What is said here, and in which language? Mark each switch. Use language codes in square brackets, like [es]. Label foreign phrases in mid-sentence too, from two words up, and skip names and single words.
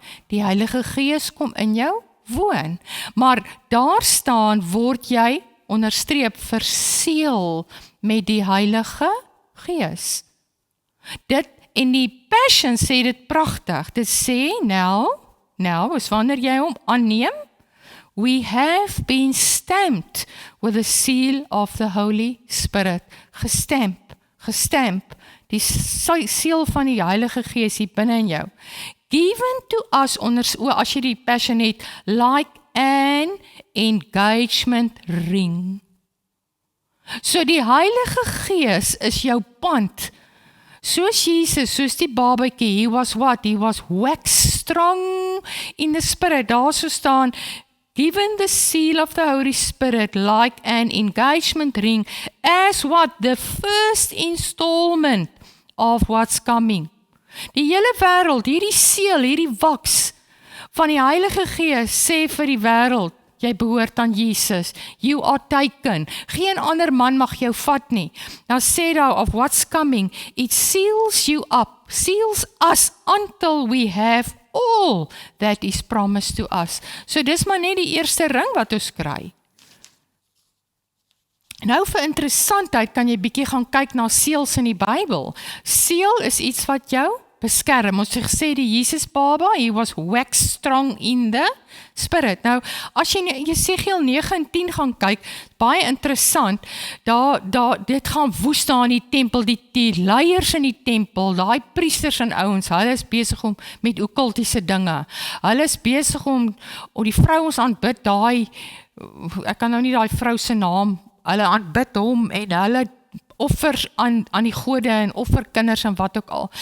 [af] Die Heilige Gees kom in jou woon. Maar daar staan, word jy onderstreep verseël met die Heilige Gees. Dit in die Passion sê dit pragtig. Dit sê, nou is wanneer jy hom aanneem, [en] we have been stamped with the seal of the Holy Spirit. [af] Gestamp, die seal van die Heilige Gees hier binne in jou. [en] Given to us, [af] as jy die Passion het, [en] like an engagement ring. [af] So die Heilige Gees is jou pand. Soos Jesus, soos die babatjie, [en] he was what? He was wax strong in the spirit. [af] Daar so staan, [en] given the seal of the Holy Spirit, like an engagement ring, as what? The first installment of what's coming. [af] Die hele wêreld, hierdie seël, hierdie wax van die Heilige Gees sê vir die wêreld, jy behoort aan Jesus. [en] You are taken. [af] Geen ander man mag jou vat nie. Nou sê daar [en] of what's coming, it seals you up, seals us until we have all that is promised to us. [af] So dis maar net die eerste ring wat ons kry. Nou vir interessantheid kan jy bietjie gaan kyk na seels in die Bybel. Seel is iets wat jou beskerm. Ons het gesê die Jesus baba, [en] he was wax strong in the spirit. [af] Nou, as jy Jesegiel 9 en 10 gaan kyk, baie interessant, dit gaan woes daar in die tempel, die leiers in die tempel, daai priesters en ouens, hulle is besig om met okkultiese dinge. Hulle is besig om die vrouens aanbid, ek kan nou nie daai vrou se naam, hulle aanbid hom en hulle offers aan die gode en offerkinders en wat ook al.